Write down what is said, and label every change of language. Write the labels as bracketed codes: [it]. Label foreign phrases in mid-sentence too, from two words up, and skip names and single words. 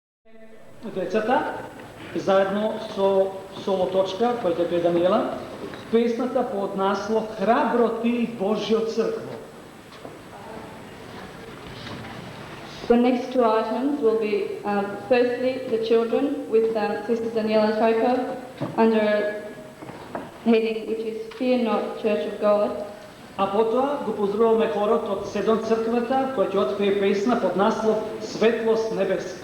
[mk] Децата, заедно со соло точка, која е Даниела, песната под наслов Храбро ти Божјо цркво. [en] The next two items will be, firstly, the children with Sister Daniela Toko under heading which is Fear Not, Church of God. [mk] А потоа го поздравуваме хорот од Седон црквата, кој ќе отпее песна под наслов Светлост небеска.